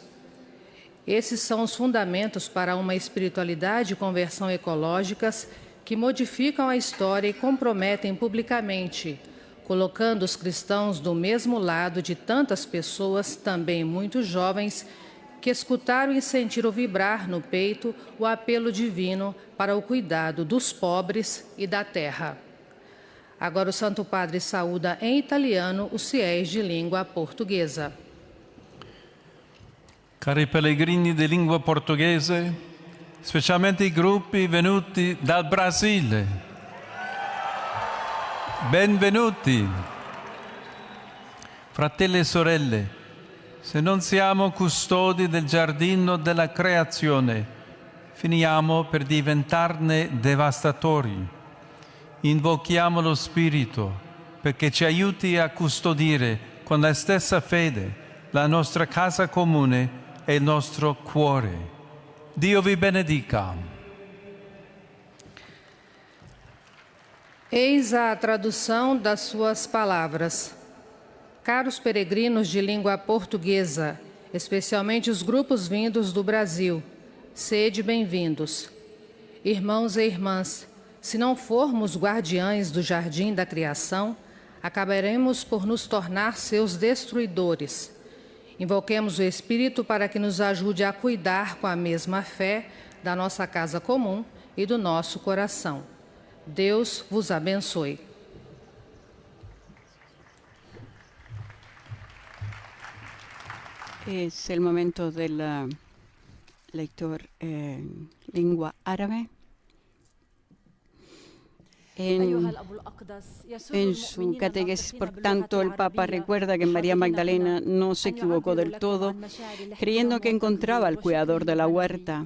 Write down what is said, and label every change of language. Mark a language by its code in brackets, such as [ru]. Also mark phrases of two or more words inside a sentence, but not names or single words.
[pt] Esses são os fundamentos para uma espiritualidade e conversão ecológicas que modificam a história e comprometem publicamente, colocando os cristãos do mesmo lado de tantas pessoas, também muito jovens, que escutaram e sentiram vibrar no peito o apelo divino para o cuidado dos pobres e da terra. Agora o Santo Padre saúda em italiano os fiéis de língua portuguesa. [it] Cari pellegrini di lingua portoghese, specialmente i gruppi venuti dal Brasile, benvenuti. Fratelli e sorelle, se non siamo custodi del giardino della creazione, finiamo per diventarne devastatori. Invochiamo lo Spirito perché ci aiuti a custodire con la stessa fede la nostra casa comune e il nostro cuore. Dio vi benedica. [pt] Eis a tradução das suas palavras. Caros peregrinos de língua portuguesa, especialmente os grupos vindos do Brasil, sede bem-vindos. Irmãos e irmãs, se não formos guardiães do jardim da criação, acabaremos por nos tornar seus destruidores. Invoquemos o Espírito para que nos ajude a cuidar com a mesma fé da nossa casa comum e do nosso coração. Deus vos abençoe. [es] Es el momento del lector en lengua árabe. En su catequesis, por tanto, el Papa recuerda que María Magdalena no se equivocó del todo, creyendo que encontraba al cuidador de la huerta.